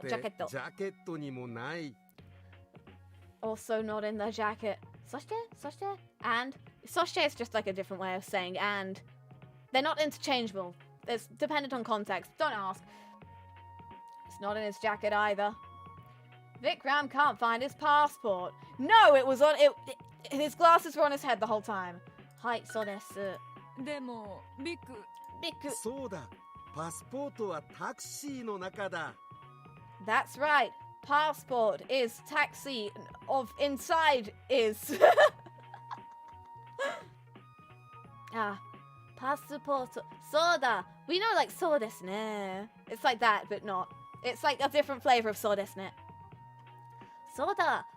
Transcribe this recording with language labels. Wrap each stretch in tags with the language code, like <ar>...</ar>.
<ja>そしてジャケットにもない。</ja> <en>Also not in the jacket. そして and そして is just like a different way of saying and. They're not interchangeable. It's dependent on context. Don't ask. It's not in his jacket either. Vikram can't find his passport. No, it was on it. His glasses were on his head the whole time.</en> <ja>Hi, so desu. でもビク Biku. そうだ。パスポートはタクシーの中だ。</ja> <en>That's right. Passport is taxi of inside is. Ah, passport. Soda. We know like</en> <ja>so desu ne.</ja> <en>It's like that, but not. It's like a different flavor of</en> <ja>so desu ne.</ja> <en>Soda.</en>